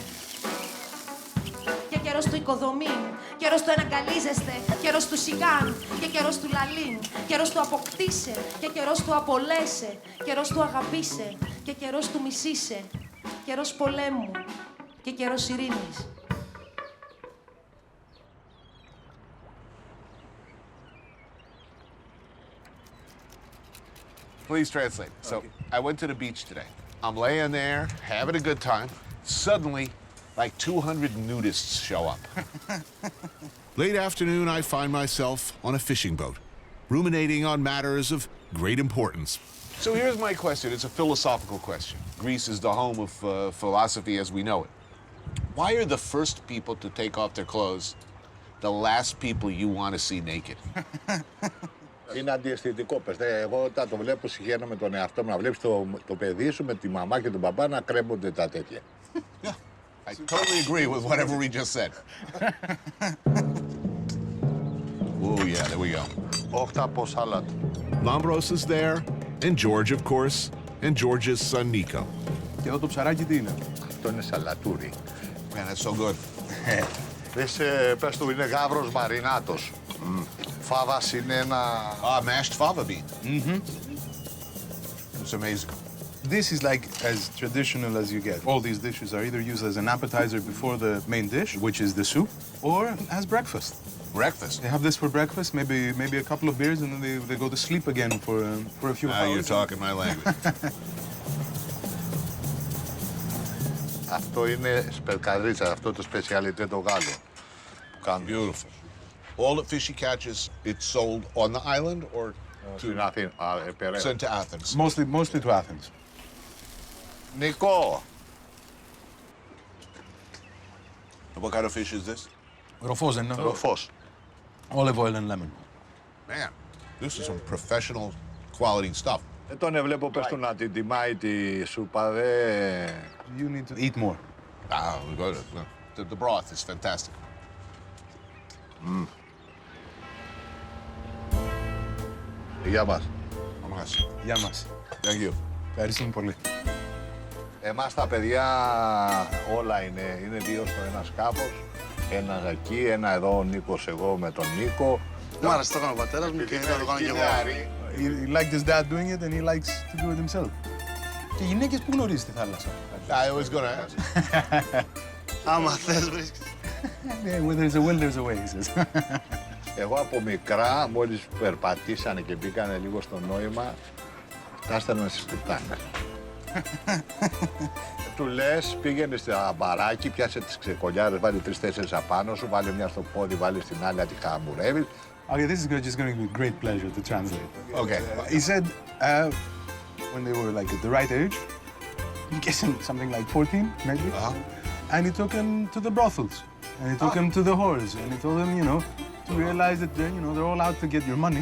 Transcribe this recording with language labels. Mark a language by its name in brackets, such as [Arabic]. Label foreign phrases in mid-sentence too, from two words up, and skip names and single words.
[Greek] Και καιρός του οικοδομήν, καιρός του εναγκαλίζεστε, καιρός του σιγάν και καιρός του λαλήν, καιρός του αποκτήσε και καιρός του απολέσε, καιρός του αγαπήσε και καιρός του μισήσε, καιρός πολέμου και καιρός ειρήνης. [English] Please translate. So, I went to the beach today. I'm laying there, having a good time. Suddenly, like 200 nudists show up. Late afternoon, I find myself on a fishing boat, ruminating on matters of great importance. So here's my question. It's a philosophical question. Greece is the home of philosophy as we know it. Why are the first people to take off their clothes the last people you want to see naked? [Greek] Είναι αντιαισθητικό, πες. Εγώ όταν το βλέπω συγχαίρω με τον εαυτό μου, να βλέπεις το παιδί σου με τη μαμά και τον παπά να κρέμονται τα τέτοια. [English] I totally agree with whatever we just said. Oh yeah, there we go. Octopus salad. Lambros is there, and George, of course, and George's son Nico. [Greek] Και εδώ το ψαράκι τι είναι? Αυτό είναι σαλατούρι. [English] Man, that's so good. [Greek] Πες του, είναι γάβρος μαρινάτος. Φάβας είναι ένα... [English] mashed fava bean. Mm-hmm. It's amazing. This is like as traditional as you get. All these dishes are either used as an appetizer before the main dish, which is the soup, or as breakfast. Breakfast? They have this for breakfast, maybe a couple of beers, and then they go to sleep again for a few hours. Now you're talking my language. [Greek] Αυτό είναι σπερκαδρίτσα, αυτό το σπεσιαλιτέ το Γάλλο. [English] Beautiful. All the fish he catches, it's sold on the island or sent to Athens? Mostly to Athens. [Greek] Νικό! [English] What kind of fish is this? [Greek] Ροφός δεν είναι? Ροφός. [English] Olive oil and lemon. Man, this is some professional quality stuff. [Greek] Τον βλέπω πες του να την τιμάει τη σούπα, [English] You need to eat more. The broth is fantastic. [Greek] Γεια μας. Γεια μας. [English] Thank you. [Greek] Ευχαριστούμε πολύ. Εμάς τα παιδιά όλα είναι δύο στο ένα σκάφος. Ένα εκεί, ένα εδώ ο Νίκος, εγώ με τον Νίκο. Μου άρεσε το έκανε ο πατέρας μου και θα το κάνω κι εγώ. [English] He liked his dad doing it and he likes to do it himself. [Greek] Και γυναίκες που γνωρίζει τη θάλασσα? [English] I was gonna ask. [Greek] Άμα θες βρίσκεις. [English] Where there's a will, there's a way, he says. [Greek] Εγώ από μικρά, μόλις περπατήσανε και μπήκανε λίγο στο νόημα, τα έστελναν στις κουτάνες. Του λες, πήγαινε στα μπαράκι, πιάσε τις ξεκολιάρες, βάλει 3-4 απάνω σου, βάλε μια στο πόδι, βάλε στην άλλη, να τη χαμουρεύεις. [English] Okay, this is just going to be a great pleasure to translate. Okay. He said when they were like at the right age, I'm guessing something like 14, maybe, and he took him to the brothels, and he took him to the whores, and he told him, you know, to realize that they're all out to get your money.